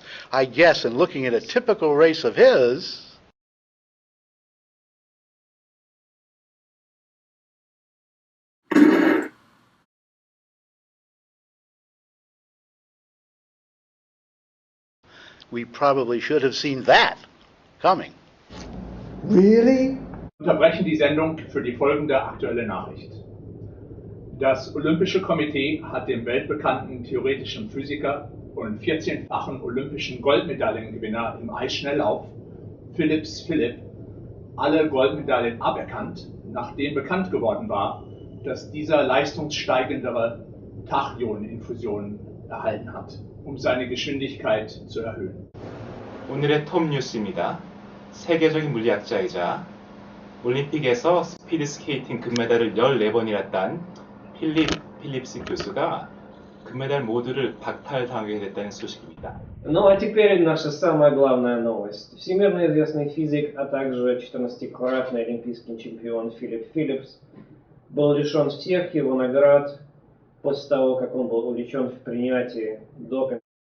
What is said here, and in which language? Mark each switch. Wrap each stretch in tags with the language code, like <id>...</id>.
<en>I guess in looking at a typical race of his, we probably should have seen that coming. Really?</en> <de>Unterbrechen die Sendung für die folgende aktuelle Nachricht. Das Olympische Komitee hat dem weltbekannten theoretischen Physiker und 14-fachen olympischen Goldmedaillengewinner im Eisschnelllauf, Philipp, alle Goldmedaillen aberkannt, nachdem bekannt geworden war, dass dieser leistungssteigendere Tachyoninfusionen erhalten hat, seine Geschwindigkeit zu erhöhen.</de> <ko>오늘의 톱 뉴스입니다. 세계적인 물리학자이자 올림픽에서 스피드 스케이팅 금메달을 14번이나 딴 필립스 교수가 금메달 모두를 박탈당하게 됐다는</ko> <ru>сообщение. Ну а теперь наша самая главная новость. Всемирно известный физик, а также 14-кратный олимпийский чемпион Филлипс был лишен всех его наград после того, как он был увлечен в принятии допинга.</ru>